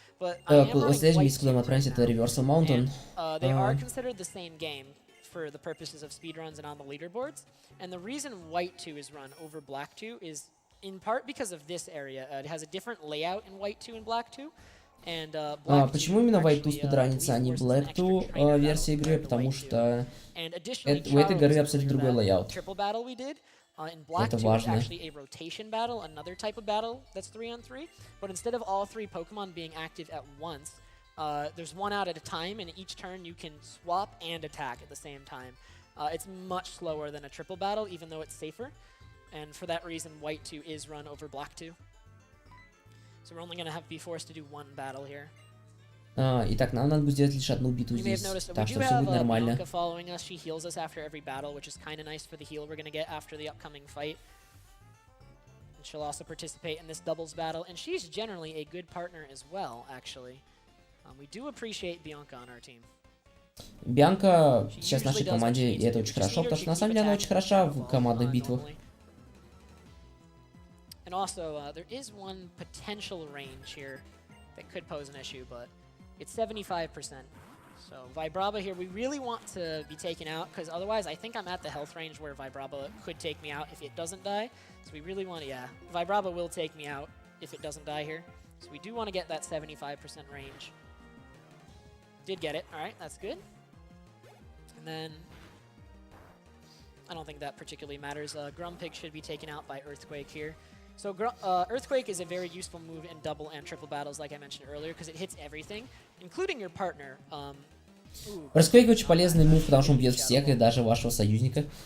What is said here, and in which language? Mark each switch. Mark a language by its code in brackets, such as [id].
[en] But I am running [ru] Следующее [en] White [ru] место, куда мы [en] 2 [ru] отправимся, это Reversal Mountain. [en] and, they are considered the same game for the purposes of speedruns and on the leaderboards. And the reason White 2 is run over Black 2 is in part because of this area. It has a different layout in White 2 and Black 2. And [ru] Почему именно White 2 спидранится, а не Black 2 версия игры? Потому что у этой игры абсолютно другой лейаут. [en] In Black 2, it's actually a rotation battle, another type of battle that's 3-on-3. But instead of all 3 Pokemon being active at once, there's one out at a time, and each turn you can swap and attack at the same time. It's much slower than a triple battle, even though it's safer. And for that reason, White 2 is run over Black 2. So we're only going to be forced to do one battle here. [ru] Итак, нам надо будет сделать лишь одну битву здесь, так что все будет нормально. [en] Bianca following us. She heals us after every battle, which is kind of nice for the heal we're going to get after the upcoming fight. And she'll also participate in this doubles battle, and she's generally a good partner as well, actually. We do appreciate Bianca on our team. [ru] Бианка сейчас в нашей команде, и это очень хорошо, потому что на самом деле она очень хороша в командных битвах. [en] And also, there is one potential range here that could pose an issue, but it's 75%. So Vibrava here, we really want to be taken out, because otherwise I think I'm at the health range where Vibrava could take me out if it doesn't die. So we really want to, yeah, Vibrava will take me out if it doesn't die here. So we do want to get that 75% range. Did get it, alright, that's good. And then, I don't think that particularly matters. Grumpig should be taken out by Earthquake here. So Earthquake is a very useful move in double and triple battles, like I mentioned earlier, because it hits everything, including your partner. [ru] Earthquake очень полезный мув, потому что он бьет всех, и даже вашего союзника.